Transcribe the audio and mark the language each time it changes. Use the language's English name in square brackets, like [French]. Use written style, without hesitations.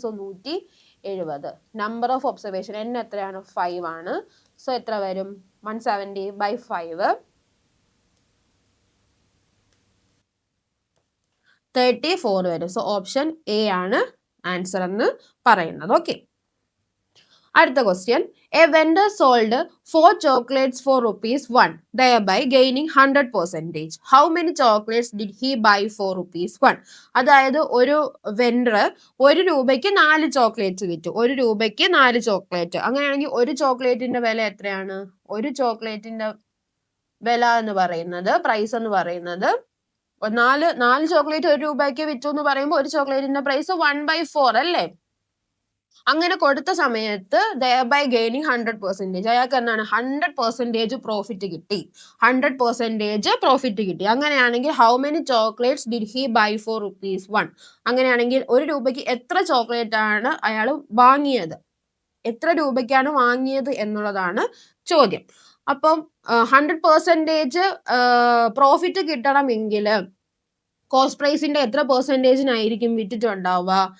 [Malayalam] So 170. Number of observation n എത്രയാണ്? 5 ആണ്. So എത്ര വരും? 170/5 34 വരും. സോ ഓപ്ഷൻ എ ആണ് ആൻസർ എന്ന് പറയുന്നത്. ഓക്കെ, അടുത്ത question. [English] A vendor sold 4 chocolates for ₹1, thereby gaining 100%. How many chocolates did he buy for ₹1? [Malayalam] അതായത് ഒരു വെൻഡർ 1 രൂപയ്ക്ക് 4 ചോക്ലേറ്റ്സ് വിറ്റു. 1 രൂപയ്ക്ക് 4 ചോക്ലേറ്റ്. അങ്ങനെയാണെങ്കിൽ ഒരു ചോക്ലേറ്റിന്റെ വില എത്രയാണ്? ഒരു ചോക്ലേറ്റിന്റെ വില എന്ന് പറയുന്നത്, പ്രൈസ് എന്ന് പറയുന്നത്, 4 ചോക്ലേറ്റ് 1 രൂപയ്ക്ക് വിറ്റു എന്ന് പറയുമ്പോൾ ഒരു ചോക്ലേറ്റിന്റെ പ്രൈസ് 1/4 അല്ലേ? അങ്ങനെ കൊടുത്ത സമയത്ത് [English] thereby gaining 100%, [Malayalam] അയാൾക്ക് എന്താണ് 100% പ്രോഫിറ്റ് കിട്ടി. 100% പ്രോഫിറ്റ് കിട്ടി. അങ്ങനെയാണെങ്കിൽ [English] how many chocolates did he buy for ₹1? [Malayalam] അങ്ങനെയാണെങ്കിൽ 1 രൂപയ്ക്ക് എത്ര ചോക്ലേറ്റ് ആണ് അയാൾ വാങ്ങിയത്? എത്ര രൂപയ്ക്കാണ് വാങ്ങിയത് എന്നുള്ളതാണ് ചോദ്യം. അപ്പം 100% പ്രോഫിറ്റ് കിട്ടണമെങ്കിൽ കോസ്റ്റ് പ്രൈസിന്റെ എത്ര പെർസെൻറ്റേജിനായിരിക്കും വിറ്റിട്ടുണ്ടാവുക?